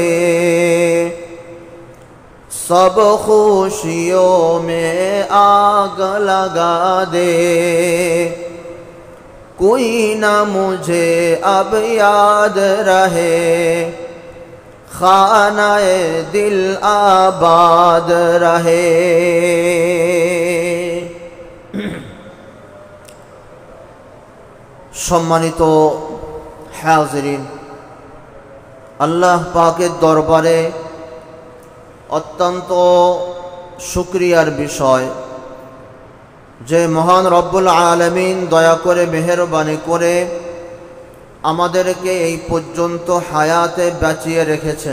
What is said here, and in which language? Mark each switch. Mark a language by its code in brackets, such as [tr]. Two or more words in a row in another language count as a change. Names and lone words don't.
[ur] سب خوشیوں میں آگ لگا دے، کوئی نہ مجھے اب یاد رہے، خانہ دل آباد رہے۔ [bn] সম্মানিত হাজিরিন, আল্লাহ পাকের দরবারে অত্যন্ত শুকরিয়ার বিষয় যে মহান রব্বুল আলামিন দয়া করে মেহেরবানি করে আমাদেরকে এই পর্যন্ত হায়াতে বাঁচিয়ে রেখেছেন।